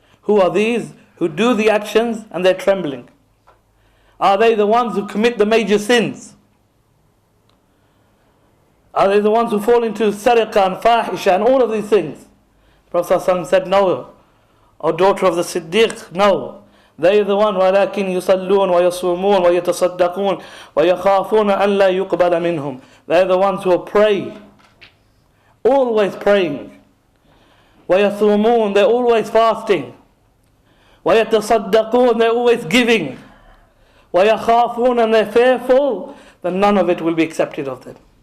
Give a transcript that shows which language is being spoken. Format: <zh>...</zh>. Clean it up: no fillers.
<en>Who are these who do the actions and they're trembling? Are they the ones who commit the major sins? Are they the ones who fall into sariqah and fahisha and all of these things? Prophet ﷺ said, no. O daughter of the Siddiq, no. They are the one,</en> <ar>وَلَكِنْ يُصَلُّونَ وَيَصُومُونَ وَيَتَصَدَّقُونَ وَيَخَافُونَ أَنْ لَا يُقْبَلَ مِنْهُمْ.</ar> <en>They are the ones who pray, always praying.</en> <ar>وَيَصُومُونَ,</ar> <en>they're always fasting.</en> <ar>وَيَتَصَدَّقُونَ,</ar> <en>they're always giving.</en> <ar>وَيَخَافُونَ,</ar> <en>and they're fearful that none of it will be accepted of them.</en>